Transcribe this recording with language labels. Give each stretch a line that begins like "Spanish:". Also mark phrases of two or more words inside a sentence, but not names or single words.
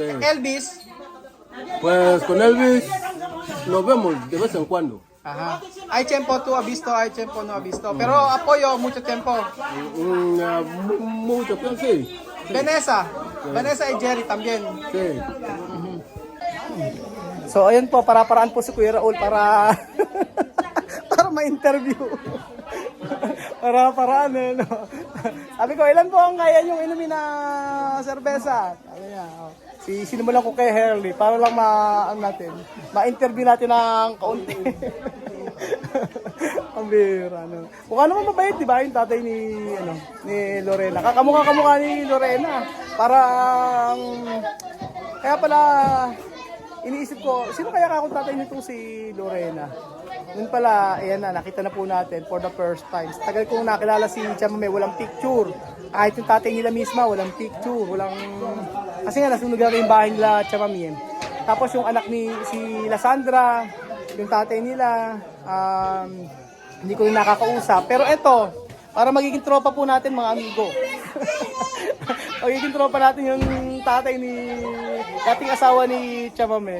Spanish: Elvis. Pues con Elvis nos vemos de vez en cuando. Ajá. Hay tiempo tú has visto, hay tiempo no has visto. Pero apoyo mucho tiempo. Mucho, pero sí. Vanessa. Vanessa y Jerry también. Sí.
Filipino: So ayun po, para-paraan po si Kuya Raul para para ma-interview. Para-paraan eh, no? Sabi ko, ilan po ang kaya yung inumin na serbesa? Sabi niya, oh. Sinimulan ko kay Herly para lang ma-interview natin ng kaunti. Ang bira, no? Mukha naman mabait, di ba? Yung tatay ni Lorena. Kakamukha ni Lorena. Parang, kaya pala, iniisip ko, sino kaya akong tatay nito si Lorena? Noon pala, ayan na, nakita na po natin
English: for the first time.
Filipino: Tagal kong nakilala si Chamame, walang picture. Kahit yung tatay nila misma, walang picture, walang... Kasi nga, nasunog na yung bahay nila Chamame. Tapos yung anak ni si Lasandra, yung tatay nila, hindi ko rin nakakausap. Pero eto, para magiging tropa po natin mga amigo. Magiging tropa natin yung tatay ni dating asawa ni Chamame.